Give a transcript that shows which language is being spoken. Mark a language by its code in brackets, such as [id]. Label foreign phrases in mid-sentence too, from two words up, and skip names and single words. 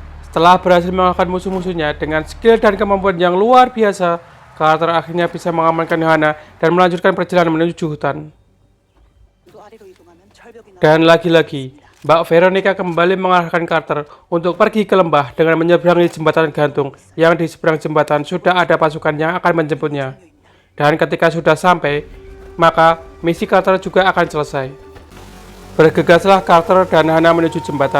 [id] Setelah berhasil mengalahkan musuh-musuhnya dengan skill dan kemampuan yang luar biasa, Carter akhirnya bisa mengamankan Hana dan melanjutkan perjalanan menuju hutan. [ko] 또 아래로 이동하면 절벽이 [id] Dan lagi-lagi, Mbak Veronica kembali mengarahkan Carter untuk pergi ke lembah dengan menyeberangi jembatan gantung yang di seberang jembatan sudah ada pasukan yang akan menjemputnya. Dan ketika sudah sampai, maka misi Carter juga akan selesai. Bergegaslah Carter dan Hana menuju jembatan.